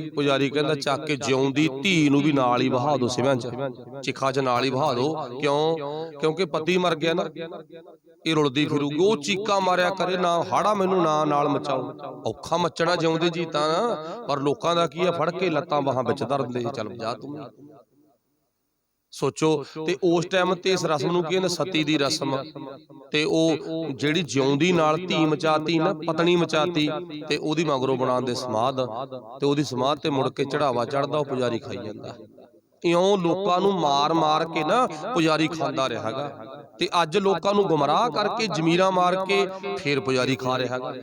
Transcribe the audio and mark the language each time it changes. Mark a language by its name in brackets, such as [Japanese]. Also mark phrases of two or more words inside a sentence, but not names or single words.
[Punjabi] ਪੁਜਾਰੀ ਕਹਿੰਦਾ ਚੱਕ ਕੇ ਜਿਉਂਦੀ ਧੀ ਨੂੰ ਵੀ ਨਾਲ ਹੀ ਬਹਾ ਦੋ ਸਿਵਿਆਂ ਚ, ਚਿਖਾ ਚ ਨਾਲ ਹੀ ਬਹਾ ਦੋ। ਕਿਉਂ? ਕਿਉਂਕਿ ਪਤੀ ਮਰ ਗਿਆ ਨਾ, ਇਹ ਰੁਲਦੀ ਫਿਰੂਗੀ, ਉਹ ਚੀਕਾਂ ਮਾਰਿਆ ਕਰੇ, ਨਾ ਹਾੜਾ ਮੈਨੂੰ ਨਾ ਨਾਲ ਮਚਾਓ। ਔਖਾ ਮੱਚਣਾ ਜਿਉਂਦੇ ਜੀ ਤਾਂ, ਪਰ ਲੋਕਾਂ ਦਾ ਕੀ ਆ, ਫੜ ਕੇ ਲੱਤਾਂ ਬਾਹਾਂ ਵਿੱਚ ਧਰ ਦਿੰਦੇ, ਚੱਲ ਜਾ ਤੂੰ। ਸੋਚੋ ਤੇ ਉਸ ਟਾਈਮ ਤੇ ਇਸ ਰਸਮ ਨੂੰ ਕਹਿੰਦੇ ਸਤੀ ਦੀ ਰਸਮ, ਤੇ ਓ ਜਿਹੜੀ ਜਿਉਂਦੀ ਨਾਲ ਧੀ ਮਚਾਤੀ ਨਾ, ਪਤਨੀ ਮਚਾਤੀ, ਤੇ ਓਦੀ ਮਗਰੋਂ ਬਣਾਉਂਦੇ ਸਮਾਧ, ਤੇ ਓਦੀ ਸਮਾਧ ਤੇ ਮੁੜ ਕੇ ਚੜ੍ਹਾਵਾ ਚੜ੍ਹਦਾ, ਓ ਪੁਜਾਰੀ ਖਾਈ ਜਾਂਦਾ। ਇਉਂ ਲੋਕਾਂ ਨੂੰ ਮਾਰ ਮਾਰ ਕੇ ਨਾ ਪੁਜਾਰੀ ਖਾਂਦਾ ਰਿਹਾ ਗਾ, ਤੇ ਅੱਜ ਲੋਕਾਂ ਨੂੰ ਗੁਮਰਾਹ ਕਰਕੇ ਜ਼ਮੀਰਾਂ ਮਾਰ ਕੇ ਫਿਰ ਪੁਜਾਰੀ ਖਾ ਰਿਹਾ ਗਾ।